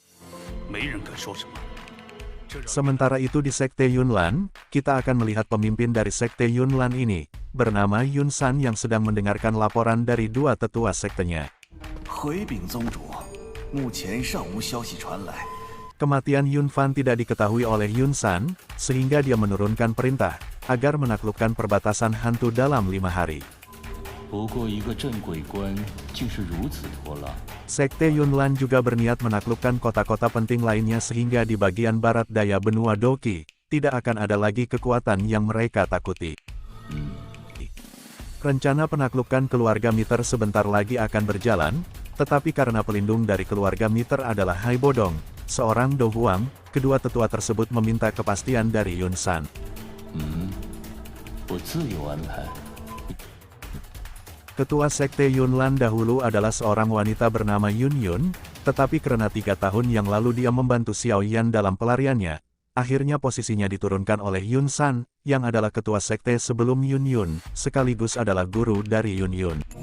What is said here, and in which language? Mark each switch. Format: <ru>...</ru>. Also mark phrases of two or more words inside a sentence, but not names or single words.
<id>Sementara itu di Sekte Yunlan, kita akan melihat pemimpin dari Sekte Yunlan ini, bernama Yun San yang sedang mendengarkan laporan dari 2 tetua sektenya. Kematian Yun Fan tidak diketahui oleh Yun San, sehingga dia menurunkan perintah, agar menaklukkan perbatasan hantu dalam 5 hari.</id> <zh>不过一个镇鬼官，竟是如此拖拉。</zh> <id>Sekte Yunlan juga berniat menaklukkan kota-kota penting lainnya sehingga di bagian barat daya benua Doqi, tidak akan ada lagi kekuatan yang mereka takuti. Rencana penaklukan keluarga Miter sebentar lagi akan berjalan, tetapi karena pelindung dari keluarga Miter adalah Hai Bodong, seorang Do Huang, kedua tetua tersebut meminta kepastian dari Yun San.</id> <zh>我自有安排。</zh> <id>Ketua Sekte Yunlan dahulu adalah seorang wanita bernama Yun Yun, tetapi karena 3 tahun yang lalu dia membantu Xiao Yan dalam pelariannya, akhirnya posisinya diturunkan oleh Yun San, yang adalah ketua sekte sebelum Yun Yun, sekaligus adalah guru dari Yun Yun.</id>